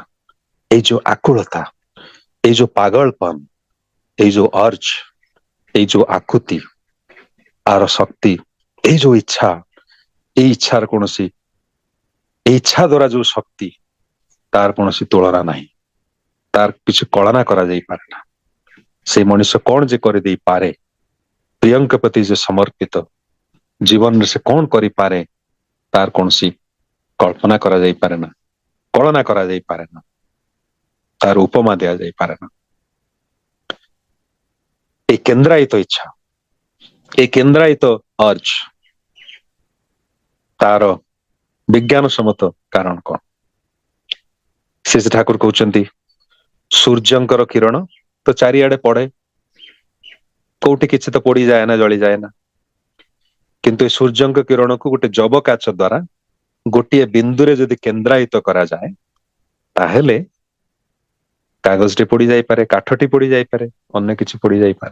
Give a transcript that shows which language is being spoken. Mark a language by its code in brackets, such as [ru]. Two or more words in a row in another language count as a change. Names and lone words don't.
[or] ଏଇ ଯୋଉ ଆକୁଳତା, ଏଇ ଯୋଉ ପାଗଳପନ, ଏଇ ଯୋଉ ଅର୍ଜ, ଏଇ ଯୋଉ ଆକୁତି, ଆର ଶକ୍ତି, ଏଇ ଯୋଉ ଇଚ୍ଛା, ଏଇ ଇଚ୍ଛାର କୌଣସି, ଏଇ ଇଚ୍ଛା ଦ୍ଵାରା ଯୋଉ ଶକ୍ତି, ତାର କୌଣସି ତୁଳନା ନାହିଁ, ତାର କିଛି କଳନା କରାଯାଇପାରେ ନା। ସେଇ ମଣିଷ କଣ ଯେ କରିଦେଇପାରେ, ପ୍ରିୟଙ୍କ ପ୍ରତି ଯେ ସମର୍ପିତ, ଜୀବନରେ ସେ କଣ କରିପାରେ, ତାର କୌଣସି କଳ୍ପନା କରାଯାଇପାରେ ନା, କଳନା କରାଯାଇପାରେ ନା, ତାର ଉପମା ଦିଆଯାଇପାରେ ନା। ଏଇ କେନ୍ଦ୍ରାୟିତ ଇଚ୍ଛା, ଏଇ କେନ୍ଦ୍ରାୟିତ ଅର୍ଜ, ତାର ବିଜ୍ଞାନ ସମ୍ମତ କାରଣ କଣ? ଶ୍ରୀ ଠାକୁର କହୁଛନ୍ତି ସୂର୍ଯ୍ୟଙ୍କର କିରଣ ତ ଚାରିଆଡେ ପଡେ, କୋଉଠି କିଛି ତ ପୋଡିଯାଏ ନା, ଜଳିଯାଏ ନା, କିନ୍ତୁ ଏ ସୂର୍ଯ୍ୟଙ୍କ କିରଣକୁ ଗୋଟେ ଯବ କାଚ ଦ୍ଵାରା ଗୋଟିଏ ବିନ୍ଦୁରେ ଯଦି କେନ୍ଦ୍ରାୟିତ କରାଯାଏ, ତାହେଲେ କାଗଜଟି ପୋଡି ଯାଇପାରେ, କାଠଟି ପୋଡି ଯାଇପାରେ, ଅନ୍ୟ କିଛି ପୋଡି ଯାଇପାରେ।